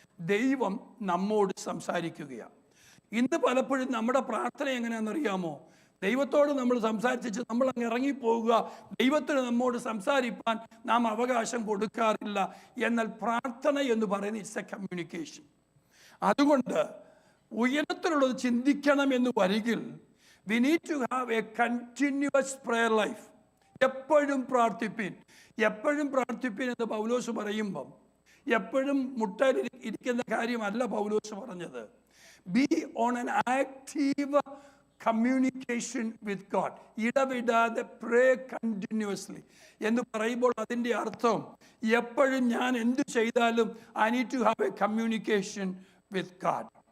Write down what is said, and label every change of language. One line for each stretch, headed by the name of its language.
Malayalam: ദൈവം നമ്മോട് സംസാരിക്കുകയാണ്. ഇന്ന് പലപ്പോഴും നമ്മുടെ പ്രാർത്ഥന എങ്ങനെയാണെന്നറിയാമോ? ദൈവത്തോട് നമ്മൾ സംസാരിച്ച് നമ്മൾ അങ്ങ് ഇറങ്ങിപ്പോവുക. ദൈവത്തിന് നമ്മോട് സംസാരിപ്പാൻ നാം അവകാശം കൊടുക്കാറില്ല. എന്നാൽ പ്രാർത്ഥന എന്ന് പറയുന്നത്
English: It's a communication.
Malayalam: അതുകൊണ്ട് ഉയരത്തിലുള്ളത് ചിന്തിക്കണം എന്ന് വരികിൽ
English: we need to have a continuous prayer life.
Malayalam: എപ്പോഴും പ്രാർത്ഥിപ്പിൻ. എപ്പോഴും പ്രാർത്ഥിപ്പിൻ എന്ന് പൗലോസ് പറയുമ്പം എപ്പോഴും മുട്ടയിൽ ഇരിക്കുന്ന കാര്യമല്ല പൗലോസ് പറഞ്ഞത്.
English: Be on an active communication with God.
Malayalam: ഇടവിടാതെ
English: pray continuously
Malayalam: എന്ന് പറയുമ്പോൾ അതിൻ്റെ അർത്ഥം എപ്പോഴും ഞാൻ എന്ത് ചെയ്താലും
English: I need to have a communication with God.